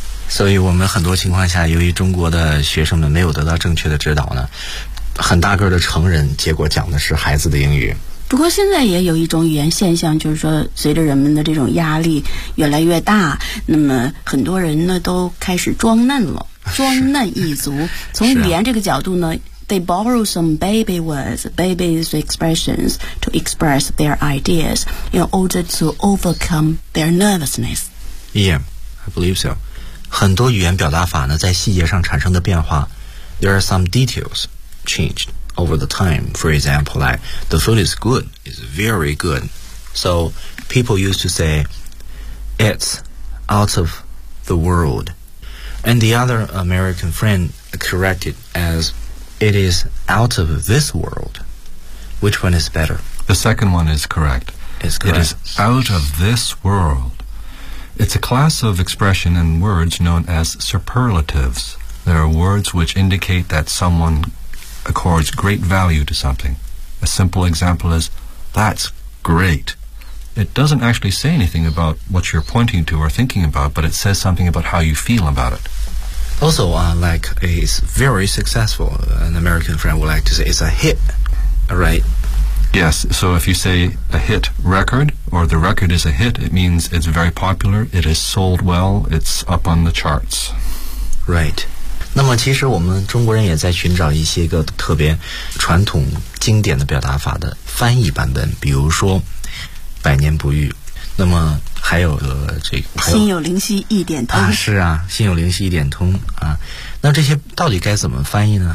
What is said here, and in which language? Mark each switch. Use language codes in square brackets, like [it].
[zh] 所以我们很多情况下，由于中国的学生们没有得到正确的指导呢，很大个的成人结果讲的是孩子的英语。不过现在也有一种语言现象，就是说随着人们的这种压力越来越大，那么很多人呢都开始装嫩了，装嫩一族。从语言这个角度呢、啊、 [en] they borrow some baby words, baby expressions to express their ideas in order to overcome their nervousness. Yeah, I believe so. [zh] 很多语言表达法呢在细节上产生的变化。 [en] There are some details changed over the time. For example, like the food is good, it's very good. So people used to say it's out of the world. And the other American friend corrected as it is out of this world. Which one is better? The second one is correct. It's correct. It is out of this world. It's a class of expression and words known as superlatives. There are words which indicate that someone accords great value to something. A simple example is, that's great. It doesn't actually say anything about what you're pointing to or thinking about, but it says something about how you feel about it. Also, like, it's very successful. An American friend would like to say it's a hit, right? Yes, so if you say a hit record, or the record is a hit, it means it's very popular, it is sold well, it's up on the charts. Right. [zh] 那么其实我们中国人也在寻找一些个特别传统经典的表达法的翻译版本，比如说百年不遇，那么还有个这个心有灵犀一点通。啊，是啊，心有灵犀一点通啊。那这些到底该怎么翻译呢？